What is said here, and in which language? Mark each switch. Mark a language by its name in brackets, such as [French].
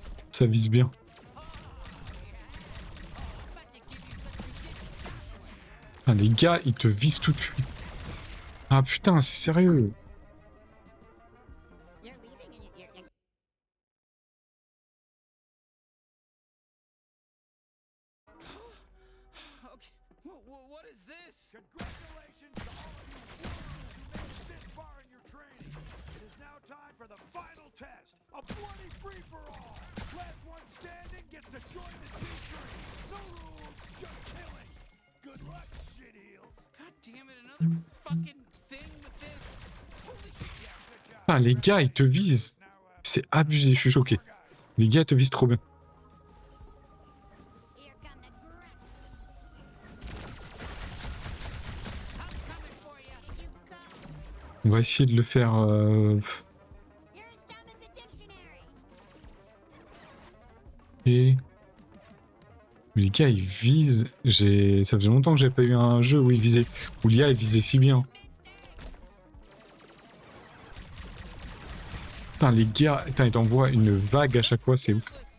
[French] Ça vise bien. Ah, les gars, ils te visent tout de suite. Ah putain, c'est sérieux. [English] You're leaving and you're Okay. What is this? Congratulations to all of you warriors who made it this far in your training. It is now time for the final test, a bloody free-for-all. Last one standing gets to join the team tree. No rules, just killing. Good luck, shit heels. God damn it, another fucking thing with this. Holy shit, yeah. Good job. [French] Ah, les gars, ils te visent. [English] Now, [French] C'est abusé, je suis choqué. Les gars, ils te visent trop bien. [English] here come the grunts. I'm coming for you. You go. [French] On va essayer de le faire... [English] You're as dumb as a dictionary. [French] Et... Mais les gars, ils visent... Ça faisait longtemps que j'avais pas eu un jeu où ils visaient... Où l'IA, il visait si bien. Putain, les gars... Putain, ils t'envoient une vague à chaque fois, c'est ouf.